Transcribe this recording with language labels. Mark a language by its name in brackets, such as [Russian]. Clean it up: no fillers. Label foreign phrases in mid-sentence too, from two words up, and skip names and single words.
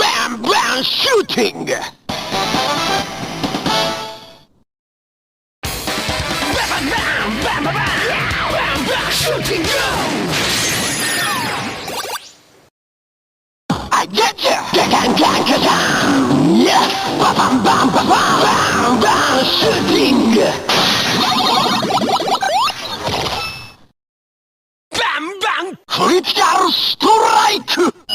[English] Bam bam shooting! Bam bam bam bam bam bam bam shooting go! I get you! Gang gang gang! Yes! Bam bam bam bam bam bam shooting! Bam bam critical strike!